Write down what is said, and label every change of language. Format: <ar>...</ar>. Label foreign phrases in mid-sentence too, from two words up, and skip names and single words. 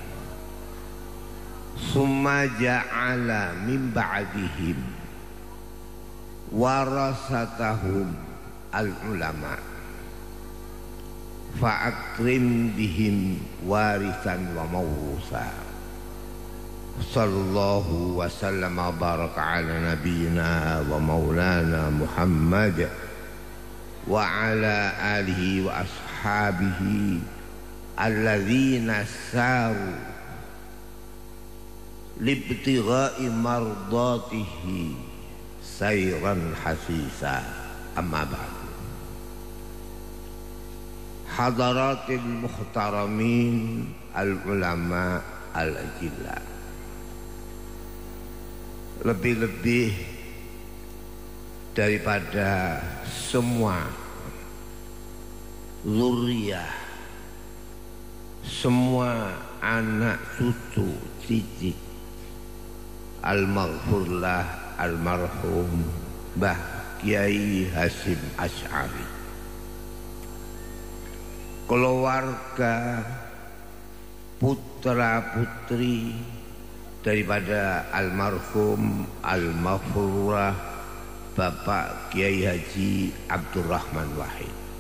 <ar>ثم جعل من بعدهم ورثتهم العلماء فأكرم بهم وارثا وموروثا. صلى الله وسلم وبارك على نبينا ومولانا محمد وعلى آله وأصحابه الذين ساروا لابتغاء مرضاته سيرا حثيثا. أما بعد. حضرات المحترمين العلماء الأجلاء.</ar> <id>Lebih-lebih daripada semua zuriyah, semua anak cucu cicit</id> <ar>المغفور له المرحوم</ar> <id>Mbah Kiai Hasyim Asy'ari, keluarga putra putri daripada almarhum al-maghfurah Bapak Kiai Haji Abdurrahman Wahid,</id>